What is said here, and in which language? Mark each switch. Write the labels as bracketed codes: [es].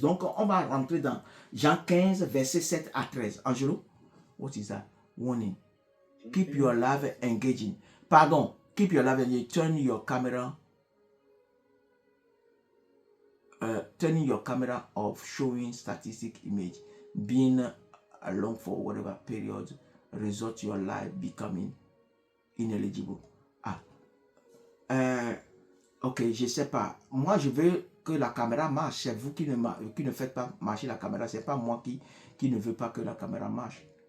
[fr] Donc, on va rentrer dans Jean 15, verset 7 à 13. [en] Angelo, what is that? Warning. Keep your live engaging. Pardon. Keep your live engaging. Turn your camera. Turning your camera off, showing statistic image. Being alone for whatever period. Result your live becoming ineligible. [fr] Ok, je sais pas. Moi, je veux que la caméra marche. C'est vous qui ne faites pas marcher la caméra. C'est pas moi qui ne veux pas que la caméra marche.